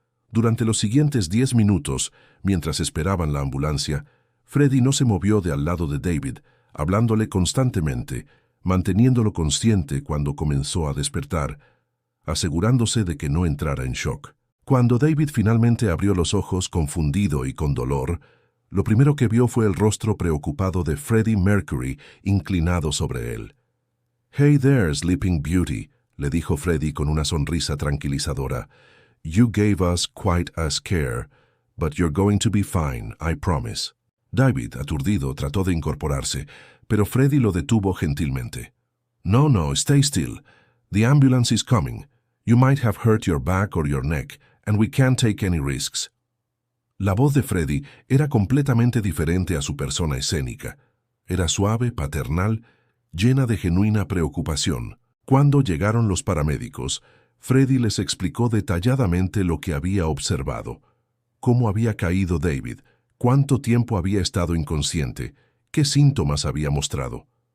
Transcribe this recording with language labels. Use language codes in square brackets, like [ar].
[es] Durante los siguientes 10 minutos, mientras esperaban la ambulancia, Freddie no se movió de al lado de David, hablándole constantemente, manteniéndolo consciente cuando comenzó a despertar, asegurándose de que no entrara en shock. Cuando David finalmente abrió los ojos confundido y con dolor, lo primero que vio fue el rostro preocupado de Freddie Mercury inclinado sobre él. [en] «Hey there, Sleeping Beauty», [es] le dijo Freddie con una sonrisa tranquilizadora. [en] «You gave us quite a scare, but you're going to be fine, I promise». [es] David, aturdido, trató de incorporarse, pero Freddie lo detuvo gentilmente. [en] «No, stay still. The ambulance is coming. You might have hurt your back or your neck, and we can't take any risks». [es] La voz de Freddie era completamente diferente a su persona escénica. Era suave, paternal, llena de genuina preocupación. Cuando llegaron los paramédicos, Freddie les explicó detalladamente lo que había observado, cómo había caído David, cuánto tiempo había estado inconsciente, qué síntomas había mostrado.